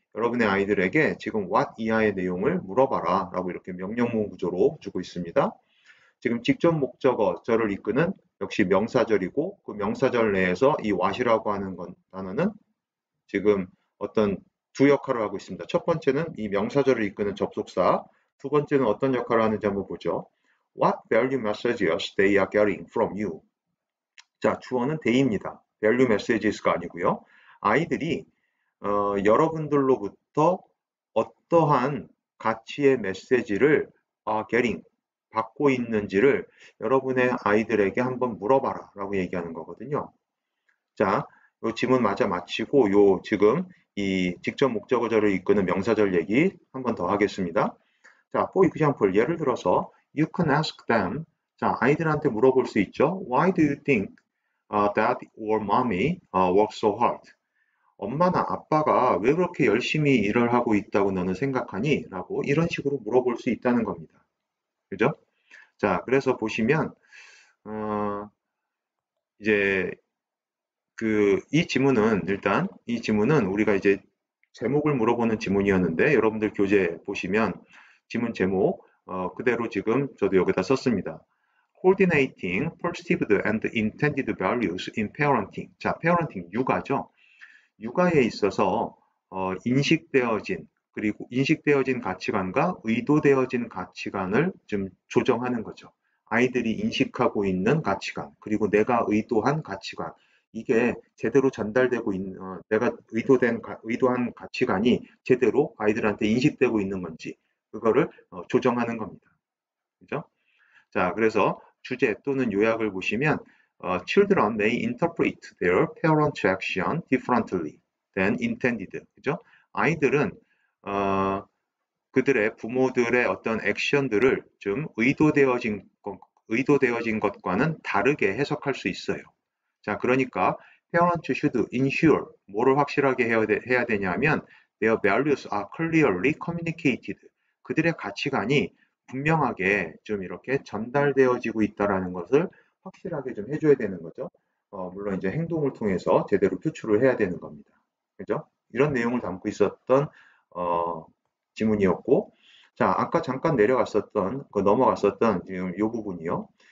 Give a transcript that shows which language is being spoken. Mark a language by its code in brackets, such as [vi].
[ko] 여러분의 아이들에게 지금 what 이하의 내용을 물어봐라 라고 이렇게 명령문 구조로 주고 있습니다. 지금 직접 목적어절을 이끄는 역시 명사절이고 그 명사절 내에서 이 what이라고 하는 단어는 지금 어떤 두 역할을 하고 있습니다. 첫 번째는 이 명사절을 이끄는 접속사, 두 번째는 어떤 역할을 하는지 한번 보죠. [en] What value messages they are getting from you? [ko] 자, 주어는 they입니다. value messages가 아니고요. 아이들이 여러분들로부터 어떠한 가치의 메시지를 getting, 받고 있는지를 여러분의 아이들에게 한번 물어봐라 라고 얘기하는 거거든요. 자, 요 지문 마치고 요 지금 이 직접 목적어절을 이끄는 명사절 얘기 한번 더 하겠습니다. [en] 자, for example, [ko] 예를 들어서 [en] you can ask them. [ko] 자, 아이들한테 물어볼 수 있죠. [en] Why do you think dad or mommy work so hard? [ko] 엄마나 아빠가 왜 그렇게 열심히 일을 하고 있다고 너는 생각하니? 라고 이런 식으로 물어볼 수 있다는 겁니다. 그죠? 자, 그래서 보시면 이제 이 지문은 일단 이 지문은 우리가 이제 제목을 물어보는 지문이었는데 여러분들 교재 보시면 지문 제목 그대로 지금 저도 여기다 썼습니다. [en] Coordinating perceived and intended values in parenting. [ko] 자, parenting 육아죠. 육아에 있어서 인식되어진 그리고 인식되어진 가치관과 의도되어진 가치관을 좀 조정하는 거죠. 아이들이 인식하고 있는 가치관 그리고 내가 의도한 가치관 이게 제대로 전달되고 있는 내가 의도한 가치관이 제대로 아이들한테 인식되고 있는 건지 그거를 조정하는 겁니다. 그죠? 자, 그래서 주제 또는 요약을 보시면 [en] children may interpret their parents' action differently than intended. [ko] 그죠? 아이들은 그들의 부모들의 어떤 액션들을 좀 의도되어진 것과는 다르게 해석할 수 있어요. 자, 그러니까 [en] parents should ensure [ko] 뭐를 확실하게 해야 되냐면 [en] their values are clearly communicated. [ko] 그들의 가치관이 분명하게 좀 이렇게 전달되어지고 있다라는 것을 확실하게 좀 해줘야 되는 거죠. 물론 이제 행동을 통해서 제대로 표출을 해야 되는 겁니다. 그죠? 이런 내용을 담고 있었던 지문이었고, 자, 아까 잠깐 넘어갔었던 지금 이 부분이요.